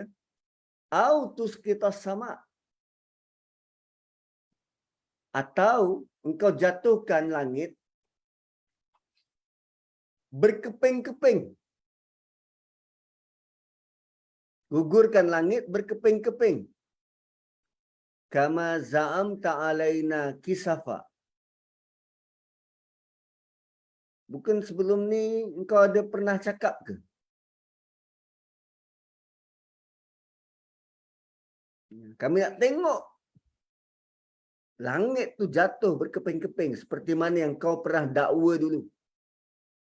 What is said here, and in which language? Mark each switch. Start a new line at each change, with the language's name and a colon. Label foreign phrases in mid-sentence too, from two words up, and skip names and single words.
Malay: Autus kita sama. Atau engkau jatuhkan langit berkeping-keping. Gugurkan langit berkeping-keping.
Arabic: Kama za'amta alaina kisafa.
Malay: Bukan sebelum ni engkau ada pernah cakap ke? Kami nak tengok langit tu jatuh berkeping-keping seperti mana yang kau pernah dakwa dulu.